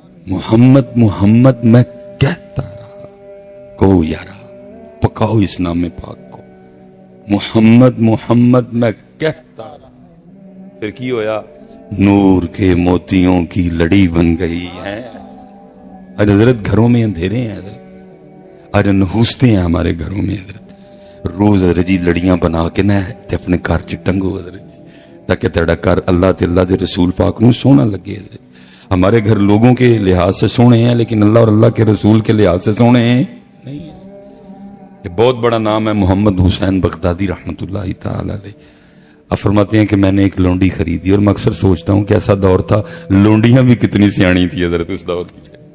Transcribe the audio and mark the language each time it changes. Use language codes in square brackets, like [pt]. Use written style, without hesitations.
[ur] محمد محمد میں کہتا رہا، کو یارا پکاؤ اس نام پاک کو. محمد محمد میں کہتا رہا. [pa] پھر کی ہویا؟ [ur] نور کے موتیوں کی لڑی بن گئی ہے. آج حضرت گھروں میں اندھیرے ہیں حضرت، آج نحوستے ہیں ہمارے گھروں میں حضرت. [pa] روز حضرت جی لڑیاں بنا کے نہ تے اپنے گھر چ ٹنگو حضرت جی، تاکہ تیرا گھر اللہ تے اللہ دے رسول پاک نو سونا لگے. [ur] حضرت ہمارے گھر لوگوں کے لحاظ سے سونے ہیں لیکن اللہ اور اللہ کے رسول کے لحاظ سے سونے ہیں نہیں ہیں. یہ بہت بڑا نام ہے محمد حسین بغدادی رحمت اللہ تعالی علیہ. اب فرماتے ہیں کہ میں نے ایک لونڈی خریدی، اور میں اکثر سوچتا ہوں کہ ایسا دور تھا لونڈیاں بھی کتنی سیاਣੀ تھی حضرت اس دور کی.